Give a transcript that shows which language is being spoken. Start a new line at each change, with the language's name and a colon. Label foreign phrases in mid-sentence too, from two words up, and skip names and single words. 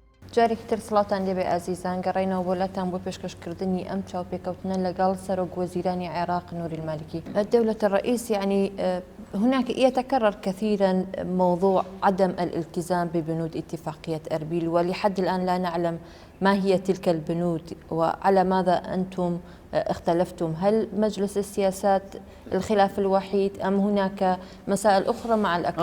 Central Kurdish: جارێک تر سڵاتان لێبێ ئازیزان گەڕێنەوە بۆ لاتان بۆ پێشکەشکردنی ئەم چاوپێکەوتنە لەگەڵ سەرۆک وەزیرانی عێراق نوری المالكي.
Arabic: دولة الرئيس يعني هناك يتكرر كثيرا موضوع عدم الالتزام ببنود اتفاقية أربيل، ولحد الآن لا نعلم ما هي تلك البنود وعلى ماذا أنتم اختلفتم. هل مجلس السياسات الخلاف الوحيد أم هناك مسائل أخرى مع الأكراد؟